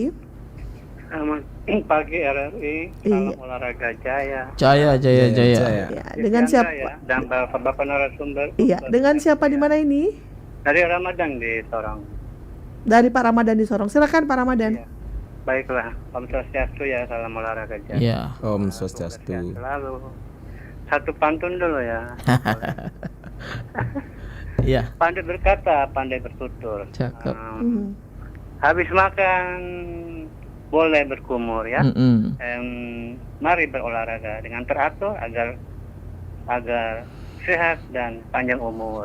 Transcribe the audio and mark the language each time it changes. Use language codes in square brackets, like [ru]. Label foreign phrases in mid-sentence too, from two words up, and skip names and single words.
[id] Selamat pagi RRI. Salam olahraga jaya. Jaya. Ya, dengan siapa? Dan Bapak narasumber. Iya, dengan siapa di mana ini? Dari Ramadan di Sorong. Dari Pak Ramadan di Sorong. Silakan Pak Ramadan. Ya. Baiklah, [ban] Om Swastiastu [id] ya, salam olahraga jaya. Iya. [ban] Om Swastiastu. [id] Selalu. Satu pantun dulu ya. Iya. Pandai berkata, pandai bertutur. Cakep. Habis makan boleh berkumur ya. Mari berolahraga dengan teratur agar sehat dan panjang umur.